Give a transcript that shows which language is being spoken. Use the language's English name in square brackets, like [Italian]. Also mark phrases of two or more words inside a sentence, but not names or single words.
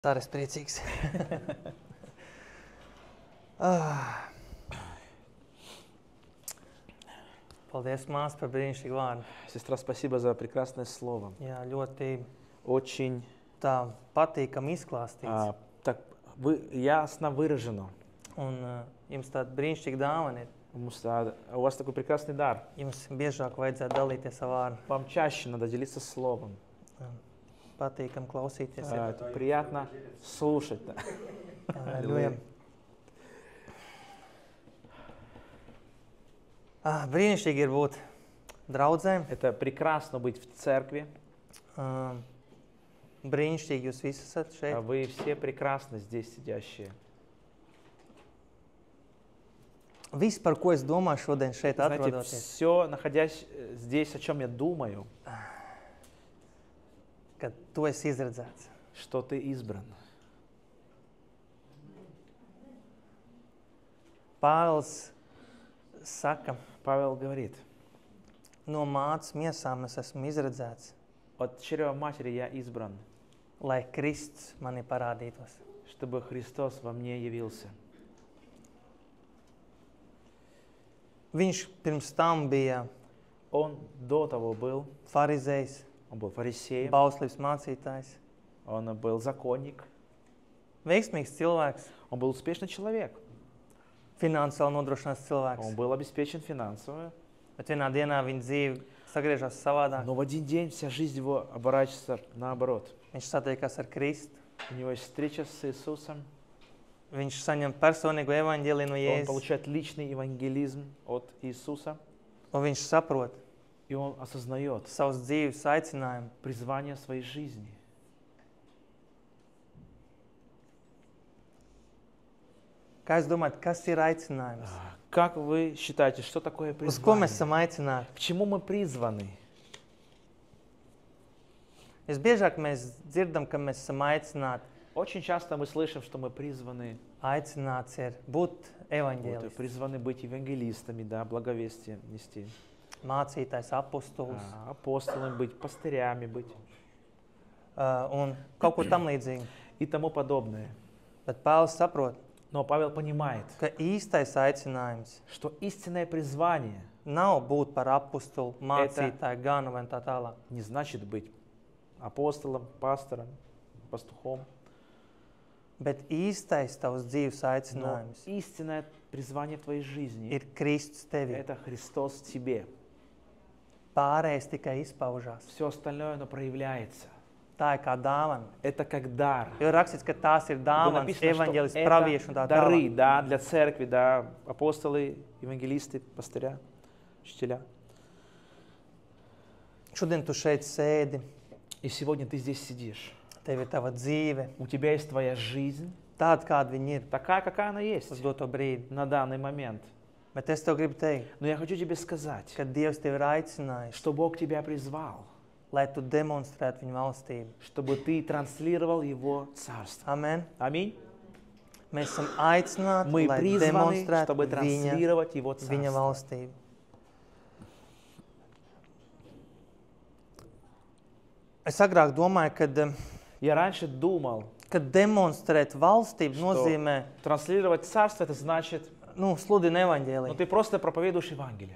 [Latvian] Tā ir priecīgs. Paldies, māsa, par brīnišķīgu vārdu. [Russian] Сестра, спасибо за прекрасное слово. [Latvian] Jā, ļoti [Russian] Очень [Latvian] tā patīkami izklāstīts. [Russian] так ясно выражено. [Latvian] Un jums tāda brīnišķīga dāvana ir. [Russian] У вас такой прекрасный дар. [Latvian] Jums biežāk vajadzētu dalīties ar vārdu. [Russian] Вам чаще надо делиться словом. [Latvian] Patīkam klausīties. [Russian] Это приятно слушать. [Latvian] Ļojam. Brīnišķīgi ir būt draudzēm. [Russian] Это прекрасно быть в церкви. [Latvian] Brīnišķīgi jūs visi esat šeit. [Russian] Вы все прекрасны здесь сидящие. [Latvian] Viss, par ko es domāju šodien šeit [Russian] Знаете, [Latvian] atrodoties, [Russian] все, находясь здесь, о чем я думаю, [Latvian] kad tu esi izredzēts. [Russian] что ты избран. [Latvian] Pāvils saka, [Russian] Павел говорит, [Latvian] no mātes miesām es esmu izredzēts, [Russian] от чрева матери я избран, [Latvian] lai Kristus mani parādītos. [Russian] чтобы Христос во мне явился. [Latvian] Viņš pirms tam bija [Russian] Он до того был, [Latvian] farizejs, [Russian] он был фарисеем, [Latvian] bauslības mācītājs, [Russian] он был законник, [Latvian] veiksmīgs cilvēks, [Russian] он был успешный человек, [Latvian] finansiāli nodrošināts [Russian] он [Latvian] cilvēks. [Russian] был обеспечен финансово, [Latvian] Bet vienā dienā viņa dzīve sagriežas savādāk. [Russian] но в один день вся жизнь его оборачивается наоборот. [Latvian] Viņš satiekās ar Kristu. [Russian] У него есть встреча с Иисусом, [Latvian] Viņš saņem personīgu evaņģēliju no [Russian] он [Latvian] Jēzus. [Russian] получает личный евангелизм от Иисуса, [Latvian] Un viņš saprot [Russian] и он осознает [Latvian] savas dzīves aicinājumu. [Russian] призвание своей жизни. [Latvian] Kā jūs domājat, kas ir aicinājums? [Russian] Как вы считаете, что такое [Latvian] Uz ko mēs [Russian] призвание? [Latvian] esam aicināti? [Russian] К чему мы призваны? [Latvian] Visbiežāk mēs dzirdam, ka mēs esam aicināti. [Russian] Очень часто мы слышим, что мы призваны, [Latvian] Aicināts ir būt evaņģēlists, [Russian] призваны быть евангелистами, да, благовестие нести, [Latvian] mācītājs, apostols [Russian] апостолами быть, пастырями быть [Latvian] un kaut ko tam līdzīgu. [Russian] и тому подобное. [Latvian] Bet Pāvils saprot, [Russian] Но Павел понимает, [Latvian] ka īstais aicinājums [Russian] что истинное призвание [Latvian] nav būt par apostolu, mācītāju, ganu vai tā tālāk. [Russian] не значит быть апостолом, пастором, пастухом. [Latvian] Bet īstais tavs dzīves [Russian] Но [Latvian] aicinājums [Russian] истинное призвание в твоей жизни [Latvian] ir Kristus tevī. [Russian] это Христос в тебе. [Latvian] Pārējais tikai izpaužās. [Russian] Все остальное оно проявляется. [Latvian] Tā ir kā dāvana. [Russian] Это как дар. [Latvian] Jo ir rakstīts, ka tās ir [Russian] Было [Latvian] dāvanas, [Russian] написано, что [Latvian] evaņģēlists, pravieši un tā [Russian] это дары, [Latvian] tālāk. [Russian] да, для церкви, да, апостолы, евангелисты, пастыря, учителя. [Latvian] Šodien tu šeit sēdi, [Russian] И сегодня ты здесь сидишь. [Latvian] tev ir tava dzīve, [Russian] У тебя есть твоя жизнь, [Latvian] tāda, kāda viņa ir [Russian] такая, какая она есть [Latvian] uz doto brīdi. [Russian] на данный момент. [Latvian] Bet es tev gribu teikt, [Russian] Но я хочу тебе сказать, [Latvian] ka Dievs tevi ir aicinājis, [Russian] что Бог тебя призвал, [Latvian] lai tu demonstrētu viņu valstību. [Russian] чтобы ты транслировал Его Царство. [Latvian] Amen. [Russian] Аминь. [Latvian] Mēs esam aicināti, [Russian] Мы [Latvian] lai [Russian] призваны, [Latvian] demonstrētu [Russian] чтобы [Latvian] viņa [Russian] транслировать Его Царство. [Latvian] valstību. Es agrāk domāju, [Russian] Я раньше думал, [Latvian] ka demonstrēt valstību [Russian] Что? [Latvian] nozīmē, [Russian] транслировать Царство, это значит, [Latvian] sludina [Russian] ну [Latvian] evaņģēliju. [Russian] ты просто проповедуешь Евангелие.